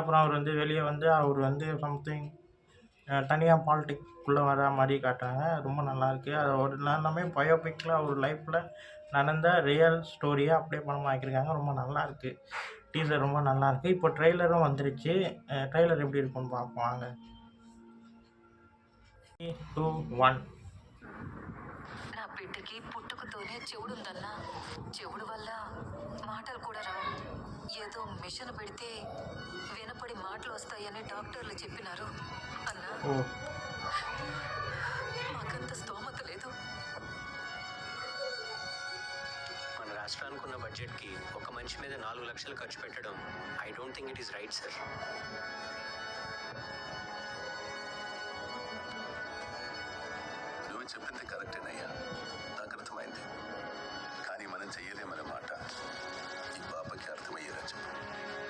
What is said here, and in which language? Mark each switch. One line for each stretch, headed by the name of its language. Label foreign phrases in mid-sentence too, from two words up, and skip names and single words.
Tamil: அப்புறம் அவர் வந்து வெளியே வந்து அவர் வந்து சம்திங் தனியாக பாலிடிக்ஸ்குள்ளே வர மாதிரி காட்டுறாங்க. ரொம்ப நல்லாயிருக்கு. அது ஒரு எல்லாமே பயோபிக்கில் அவர் லைஃப்பில் நடந்த
English: real story
Tamil: அப்படியே படமாக ஆக்கியிருக்காங்க. ரொம்ப நல்லாயிருக்கு. டீசர் ரொம்ப நல்லாயிருக்கு. இப்போ ட்ரெய்லரும் வந்துருச்சு. ட்ரெய்லர் எப்படி இருக்குன்னு பார்ப்போம் வாங்க. 3, 2, 1.
Telugu: నా బిడ్డకి పుట్టుకతోనే చెవుడుందన్నా. చెవుడు వల్ల మాటలు కూడా రావు. ఏదో మిషన్ పెడితే వినపడి మాటలు వస్తాయని డాక్టర్లు చెప్పినారు అన్నా. ఓ మాకంత స్తోమత లేదు. మన రాష్ట్రానికి ఉన్న బడ్జెట్కి ఒక మనిషి మీద 4 లక్షలు ఖర్చు పెట్టడం
English: I don't think it is right sir.
Telugu: నువ్వు చెప్పింది కరెక్టేనయ్యా, నాకు అర్థమైంది. కానీ మనం చెయ్యలేమనే మాట ఈ పాపకి అర్థమయ్యేలా చెప్పు.